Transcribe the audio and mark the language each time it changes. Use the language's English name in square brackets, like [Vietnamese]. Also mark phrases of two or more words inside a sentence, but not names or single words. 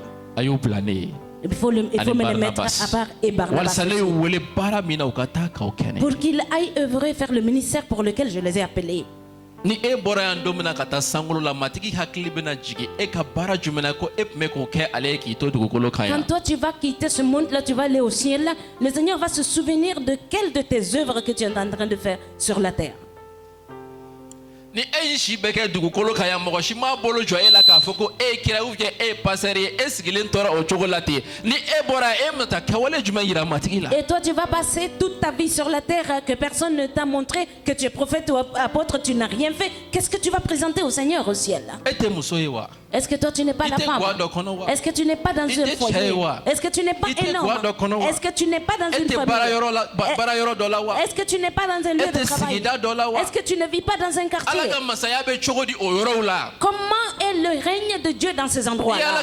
[French] Il faut me le mettre à part et Barnabas pour qu'il aille œuvrer faire le ministère pour lequel je les ai appelés. Quand toi tu vas quitter ce monde-là, tu vas aller au ciel, le Seigneur va se souvenir de quelle de tes œuvres que tu es en train de faire sur la terre. [Bambara] Ni dugukolo kaya mɔgɔ si m'a bolo jɔ e la k'a fɔ ko e kira [French] ou bien [Bambara] e pasteur ye e sigilen tora o cogo la ten ni e bɔra e bɛna taa kɛwale jumɛn yira matigi la. [French] Et toi tu vas passer toute ta vie sur la terre que personne ne t'a montré que tu es prophète ou apôtre, tu n'as rien fait. Qu'est-ce que tu vas présenter au Seigneur au ciel là? [Bambara] E tɛ muso ye wa? [French] Est-ce que toi tu n'es pas la femme? Est-ce que tu n'es pas dans un foyer? Est-ce que tu n'es pas un homme? Est-ce que tu n'es pas dans une famille? Est-ce que tu n'es pas dans un lieu de travail? Est-ce que tu ne vis pas dans un quartier? Comment est le règne de Dieu dans ces endroits-là?